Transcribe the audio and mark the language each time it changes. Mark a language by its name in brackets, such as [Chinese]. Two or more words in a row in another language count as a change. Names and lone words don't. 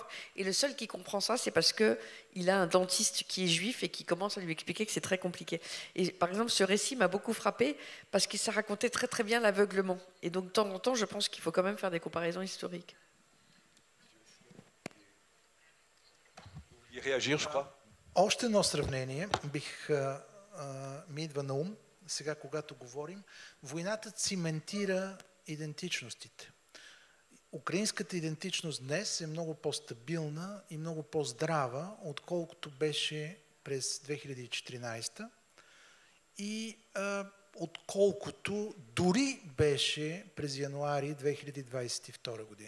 [French] Et le seul qui comprend ça, c'est parce qu'il a un dentiste qui est juif et qui commence à lui expliquer que c'est très compliqué. Et par exemple, ce récit m'a beaucoup frappé parce que ça racontait très très bien l'aveuglement. Et donc de temps en temps, je pense qu'il faut quand même faire des comparaisons historiques. Vous vouliez réagir, je crois. [Bulgarian] Още едно сравнение ми идва на ум, сега когато говорим. Войната циментира идентичностите. Украинската идентичност днес е много по-стабилна и много по-здрава, отколкото беше през 2014 и отколкото дори беше през януари 2022 година.